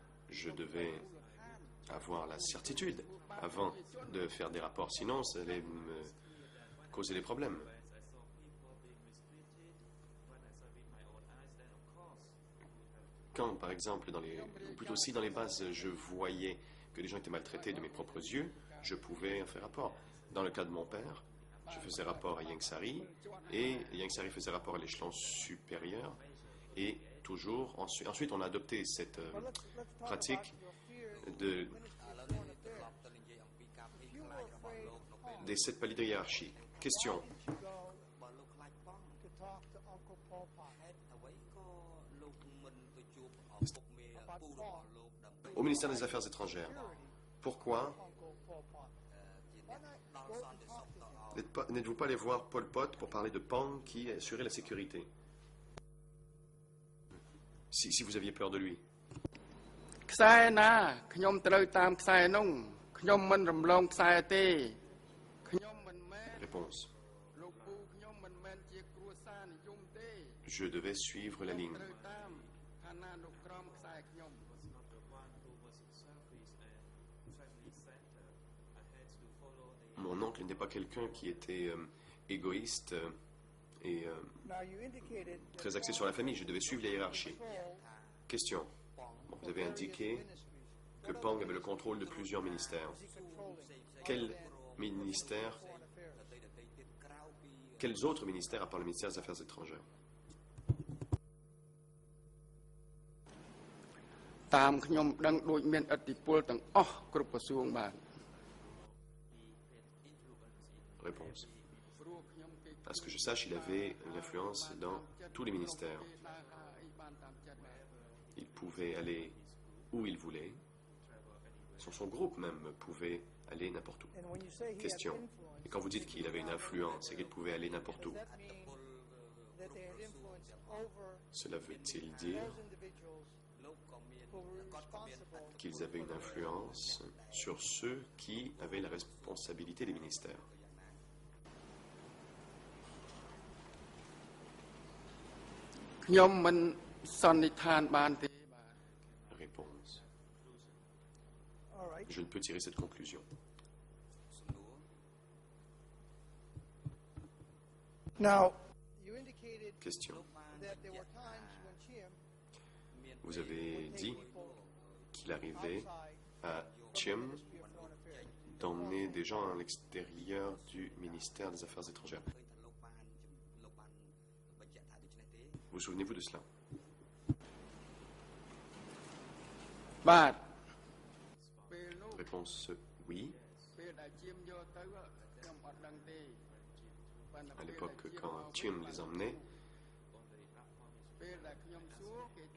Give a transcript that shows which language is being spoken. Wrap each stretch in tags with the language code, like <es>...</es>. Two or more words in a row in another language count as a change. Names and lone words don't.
<fr>je devais avoir la certitude avant de faire des rapports, sinon ça allait me causer des problèmes. Quand, par exemple, ou plutôt si dans les bases, je voyais que les gens étaient maltraités de mes propres yeux, je pouvais en faire rapport. Dans le cas de mon père, je faisais rapport à Yangsari, et Yangsari faisait rapport à l'échelon supérieur, et toujours, ensuite on a adopté cette</fr> <en>But let's talk</en> <fr>pratique</fr> <en>about your fears</en> <fr>de,</fr> <km>ឥឡូវនេះត្រឡប់ទៅនិយាយអំពីការភ័យខ្លាចរបស់លោកនៅពេល</km> <fr>des 7 paliers de hiérarchie. Question.</fr> <en>Why did you go</en> <km>បើលោកខ្លាចប៉ង</km> <en>to talk to Uncle Pol Pot</en> <km>ហេតុអ្វីក៏លោកមិនទៅជួបឪពុកមេពូរបស់លោកដើម្បី</km> <fr>Au ministère des Affaires étrangères, pourquoi</fr> <en>Uncle Pol Pot?</en> <km>ជាអ្នកដល់សន្តិសុខទៅឲ្យ</km> <fr>n'êtes-vous pas allé voir Pol Pot pour parler de Pang qui assurait la sécurité? Si vous aviez peur de lui.</fr> <km>ខ្សែណាខ្ញុំត្រូវតាមខ្សែនោះខ្ញុំមិនរំលងខ្សែទេខ្ញុំមិនមែន</km> <fr>Réponse.</fr> <km>លោកពូខ្ញុំមិនមែនជាគ្រួសារនិយមទេ</km> <fr>Je devais suivre la ligne.</fr> <km>ត្រូវតាមឋានានុក្រមខ្សែខ្ញុំ</km> <fr>Mon oncle n'est pas quelqu'un qui était égoïste et</fr> <en>Now, you indicated that</en> <fr>très axé sur la famille. Je devais suivre la hiérarchie.</fr> <en>control</en> <fr>Question. Bon, vous avez indiqué que Pang avait le contrôle de plusieurs ministères. Quel ministère, quels autres ministères, à part le ministère des Affaires étrangères?</fr> <km>តាមខ្ញុំដឹងដូចមានឥទ្ធិពលទាំងអស់គ្រប់ក្រសួងបាទ</km> <fr>Réponse. À ce que je sache, il avait une influence dans tous les ministères. Il pouvait aller où il voulait. Son groupe même pouvait aller n'importe où.</fr> <en>and when you say he had</en> <fr>Question.</fr> <en>influence,</en> <fr>Et quand vous dites qu'il avait une influence et qu'il pouvait aller n'importe où,</fr> <en>does that mean that they had influence over</en> <fr>cela veut-il dire</fr> <en>those individuals who were responsible</en> <fr>qu'ils avaient une influence sur ceux qui avaient la responsabilité des ministères?</fr> <km>" ខ្ញុំមិនសន្និដ្ឋានបានទេបាទ</km> <fr>Réponse.</fr> <en>all right</en> <fr>Je ne peux tirer cette conclusion.</fr> <en>now you indicated</en> <fr>Question.</fr> <en>that there were times when Chim</en> <fr>Vous avez dit</fr> <en>people</en> <fr>qu'il arrivait</fr> <en>outside</en> <fr>à</fr> <en>Chim Ministry of Foreign Affairs</en> <fr>d'emmener des gens à l'extérieur du ministère des Affaires étrangères. Vous souvenez-vous de cela?</fr> <km>បាទ ពេលនោះ</km> <fr>Réponse oui.</fr> <km>ពេលដែលជាមយកទៅខ្ញុំអត់ដឹងទេប៉ុន្តែ</km> <fr>À l'époque, quand Chim les emmenait,</fr> <km>ពេលដែលខ្ញុំសួរគេថា</km>